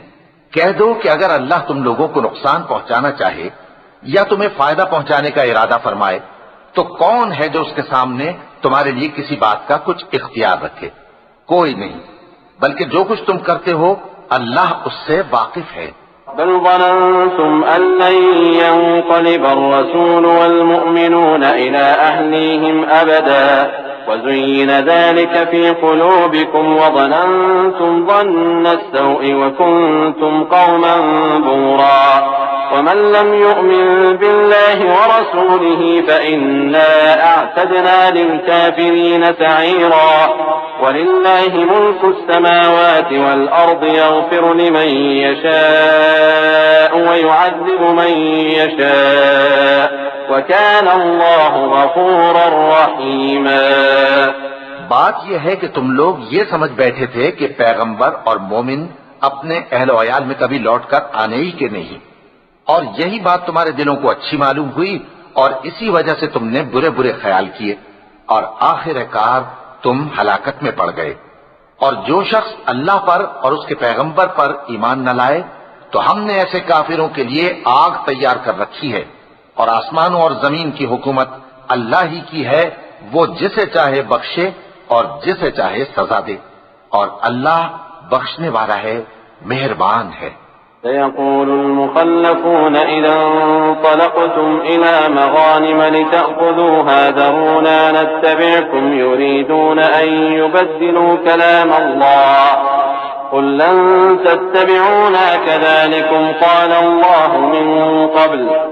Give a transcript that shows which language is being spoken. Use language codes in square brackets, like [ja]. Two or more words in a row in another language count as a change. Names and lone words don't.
[ur] کہہ دو کہ اگر اللہ تم لوگوں کو نقصان پہنچانا چاہے یا تمہیں فائدہ پہنچانے کا ارادہ فرمائے تو کون ہے جو اس کے سامنے تمہارے لیے کسی بات کا کچھ اختیار رکھے? کوئی نہیں، بلکہ جو کچھ تم کرتے ہو اللہ اس سے واقف ہے. [ar] بل ظننتم أن لن ينقلب الرسول والمؤمنون إلى أهليهم أبدا وزين ذلك في قلوبكم وظننتم ظن السوء وكنتم قوما بورا ومن لم يؤمن بالله ورسوله فإنا أعتدنا للكافرين سعيرا ولله ملك السماوات والأرض يغفر لمن يشاء ويعذب من يشاء وكان الله غفورا رحيما. [ur] بات یہ ہے کہ تم لوگ یہ سمجھ بیٹھے تھے کہ پیغمبر اور مومن اپنے اہل عیال میں کبھی لوٹ کر آنے ہی کے نہیں، اور یہی بات تمہارے دلوں کو اچھی معلوم ہوئی اور اسی وجہ سے تم نے برے برے خیال کیے اور آخرکار تم ہلاکت میں پڑ گئے. اور جو شخص اللہ پر اور اس کے پیغمبر پر ایمان نہ لائے تو ہم نے ایسے کافروں کے لیے آگ تیار کر رکھی ہے، اور آسمانوں اور زمین کی حکومت اللہ ہی کی ہے، وہ جسے چاہے بخشے اور جسے چاہے سزا دے، اور اللہ بخشنے والا ہے، مہربان ہے. [ar] سيقول المخلفون إذا انطلقتم إلى مغانم لتأخذوها ذرونا نتبعكم يريدون أن يبدلوا كلام الله قل لن تتبعونا كذلكم قال الله من قبل